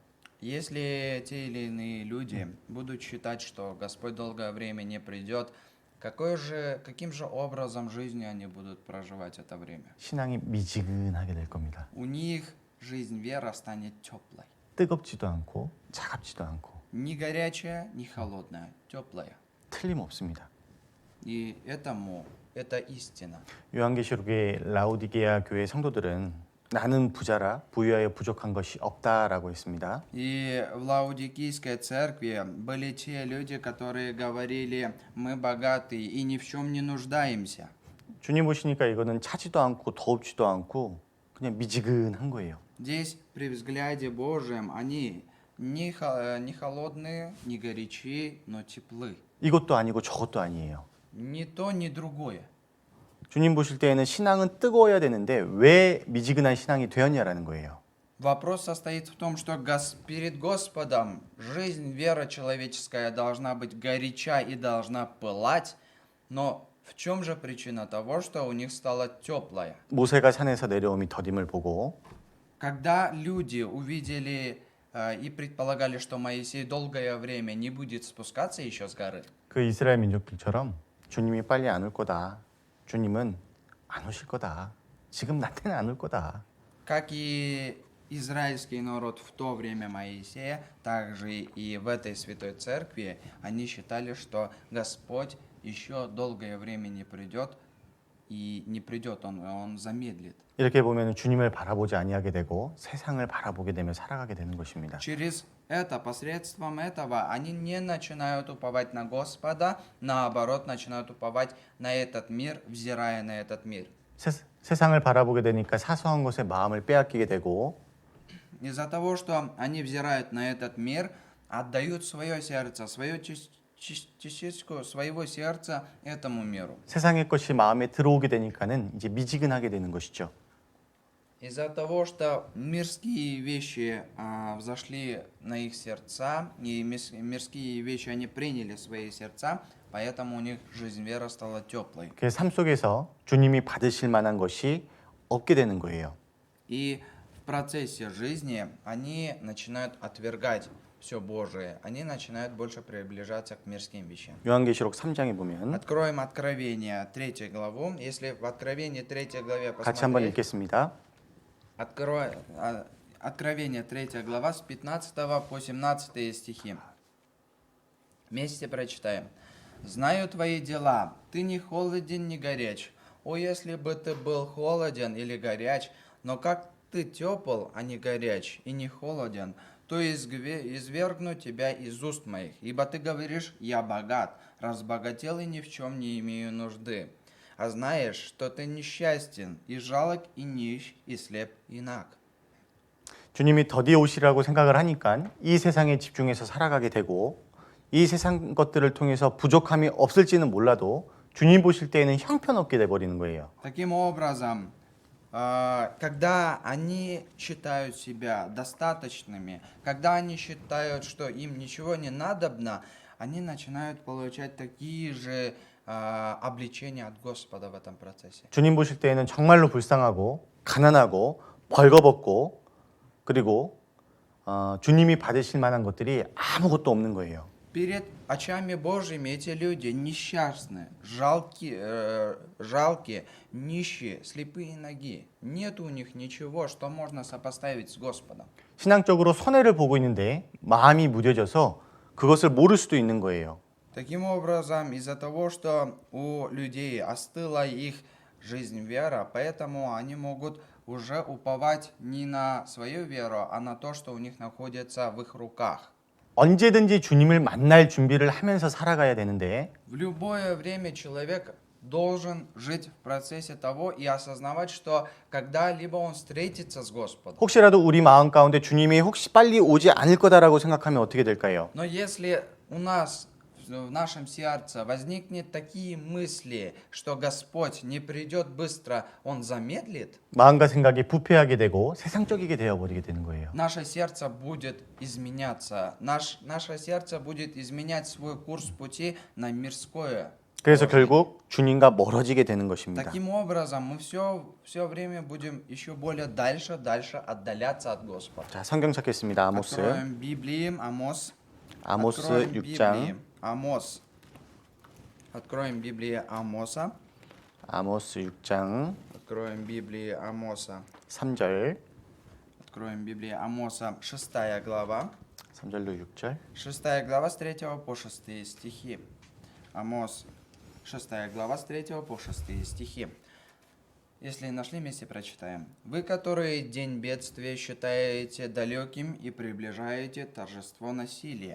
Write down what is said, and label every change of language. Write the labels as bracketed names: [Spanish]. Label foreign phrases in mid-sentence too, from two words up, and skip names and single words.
[Russian] Если те или иные люди будут считать, что Господь долгое время не придет, каким же образом жизни они будут проживать это время? [Korean] 신앙이 미지근하게 될 겁니다. [Russian] У них жизнь вера станет теплой. [Korean] 뜨겁지도 않고 차갑지도 않고 [Russian] Не горячая, не холодная, теплая. [Korean] 틀림없습니다. [Russian] И это истина. [Korean] 요한계시록의 라오디게아 교회 성도들은 나는 부자라 부유하여 부족한 것이 없다라고 했습니다. [Russian] И в Лаудикийской церкви были те люди, которые говорили, мы богатые и ни в чем не нуждаемся. [Korean] 주님 보시니까 이거는 차지도 않고 더웁지도 않고 그냥 미지근한 거예요. [Russian] Здесь при взгляде Божьем они не холодные, не горячие, но теплы. [Korean] 이것도 아니고 저것도 아니에요. [Russian] Ни то, ни другое. [Korean] 주님 보실 때에는 신앙은 뜨거워야 되는데 왜 미지근한 신앙이 되었냐라는 거예요. [Russian] Вопрос состоит в том, что перед Господом жизнь, вера человеческая должна быть горяча и должна пылать, но в чем же причина того, что у них стала теплая? [Korean] 모세가 산에서 내려오미 더딤을 보고 [Russian] Когда люди увидели и предполагали, что Моисей долгое время не будет спускаться еще с горы, [Korean] 그 이스라엘 민족들처럼 주님이 빨리 안 올 거다. 주님은 안 오실 거다. 지금 나 때는 안 올 거다. [Russian] как и израильский народ в то время Моисея, также и в этой святой церкви, они считали, что Господь еще долгое время не придет, и не придет, он замедлит. [Korean] 이렇게 보면 주님을 바라보지 아니하게 되고 세상을 바라보게 되며 살아가게 되는 것입니다. [Russian] Через это, посредством этого, они не начинают уповать на Господа, наоборот, начинают уповать на этот мир, взирая на этот мир. [Korean] 세상을 바라보게 되니까 사소한 것에 마음을 빼앗기게 되고 [Russian] Из-за того, что они взирают на этот мир, отдают свое сердце, свою частичку своего сердца этому миру. [Korean] 세상의 것이 마음에 들어오게 되니까는 이제 미지근하게 되는 것이죠. [Russian] Из-за того, что мирские вещи взошли на их сердца, и мирские вещи они приняли в свои сердца, поэтому у них жизнь вера стала теплой. [Korean] 그 삶 속에서 주님이 받으실 만한 것이 없게 되는 거예요. [Russian] И в процессе жизни они начинают отвергать все Божие, они начинают больше приближаться к мирским вещам. [Korean] 요한계시록 3장에 보면 [Russian] Откроем Откровение 3 главу. Если в Откровении 3 главе [Korean] 같이 한번 [Russian] посмотреть, [Korean] 읽겠습니다. [Russian] Откровение 3 глава с 15 по 17 стихи. Вместе прочитаем. «Знаю твои дела, ты не холоден, не горяч. О, если бы ты был холоден или горяч, но как ты тепл, а не горяч, и не холоден, то извергну тебя из уст моих. Ибо ты говоришь, я богат, разбогател и ни в чем не имею нужды. А знаешь, что ты несчастен, и жалок, и нищ, и слеп, и наг». [Korean] 주님이 더디 오시라고 생각을 하니까 이 세상에 집중해서 살아가게 되고 이 세상 것들을 통해서 부족함이 없을지는 몰라도 주님 보실 때에는 형편없게 돼버리는 거예요. [Russian] Таким образом, когда они считают себя достаточными, когда они считают, что им ничего не надобно, они начинают получать такие же обличения от Господа в этом процессе. [Korean] 주님 보실 때에는 정말로 불쌍하고 가난하고 벌거벗고 그리고 주님이 받으실 만한 것들이 아무것도 없는 거예요. [Russian] Перед очами Божьими эти люди несчастны, жалкие, нищие, слепые ноги. Нет у них ничего, что можно сопоставить с Господом. [Korean] 신앙적으로 손해를 보고 있는데 마음이 무뎌져서 그것을 모를 수도 있는 거예요. [Russian] Таким образом, из-за того, что у людей остыла их жизнь вера, поэтому они могут уже уповать не на свою веру, а на то, что у них находится в их руках. [Korean] 언제든지 주님을 만날 준비를 하면서 살아가야 되는데 [Russian] В любое время человек должен жить в процессе того и осознавать, что когда-либо он встретится с Господом. [Korean] 혹시라도 우리 마음 가운데 주님이 혹시 빨리 오지 않을 거다라고 생각하면 어떻게 될까요? [Russian] Но если у нас в нашем сердце возникнет такие мысли, что Господь не придет быстро, Он замедлит, [Korean] 마음과 생각이 부패하게 되고 세상적이게 되어버리게 되는 거예요. [Russian] наше сердце будет изменяться. Наше сердце будет изменять свой курс пути на мирское. [Korean] 그래서 결국 주님과 멀어지게 되는 것입니다. [Russian] Таким образом, мы все время будем еще более дальше отдаляться от Господа. [Korean] 자, 성경 찾겠습니다. 아모스. [Russian] Откроем Библии, Амос. [Korean] 아모스 [Russian] Откроем [Korean] 6장. [Russian] Библии, Амос. Откроем Библии Амоса. [Korean] 아모스 6장 [Russian] Откроем Библии Амоса. [Korean] 3절. [Russian] откроем Библию Амоса, 6 глава. [Korean] 3절로 6절. [Russian] 6 глава с 3 по 6 стихи. Амос, 6 глава с 3 по 6 стихи. Если нашли, вместе прочитаем. «Вы, которые день бедствия считаете далеким и приближаете торжество насилия.